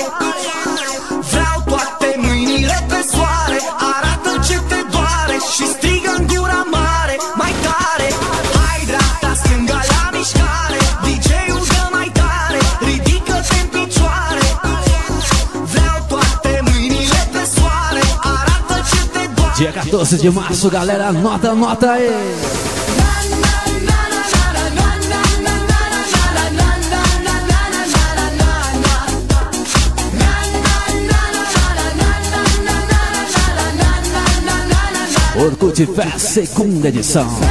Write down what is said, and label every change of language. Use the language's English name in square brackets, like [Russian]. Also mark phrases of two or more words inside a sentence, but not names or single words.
[Romanian] Vreau toate mâinile pe soare, arată ce te doare și strigă în gura mare, mai tare. Hai dreapta, stânga la mișcare, DJ-ul dă mai tare, ridică-te în picioare. Vreau toate mâinile pe soare, arată ce te doare. [Portuguese] Dia 14 de março, galera, nota aí. Orkut Fest, segunda edição.